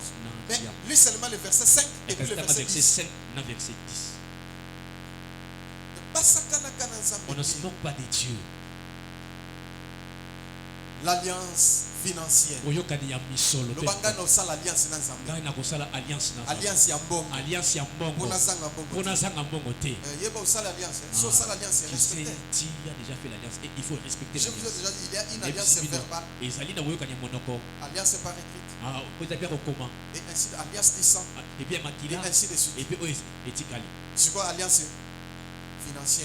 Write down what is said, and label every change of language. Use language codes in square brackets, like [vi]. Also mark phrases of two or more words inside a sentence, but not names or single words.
[fr] Mais lis seulement le verset 5 et puis le verset 10. 5, verset 10. On ne se moque pas de Dieu. L'alliance financière. [ln] Alliance ya mbongo. Alliance ya mbongo. Bonazanga mbongo te. [fr] Tu as déjà fait l'alliance et il faut respecter l'alliance. Je vous ai déjà dit, il y a une alliance verbale. Alliance par écrit. Et ainsi alliance des sangs. Et ainsi de suite. Et puis c'est quoi alliance financière?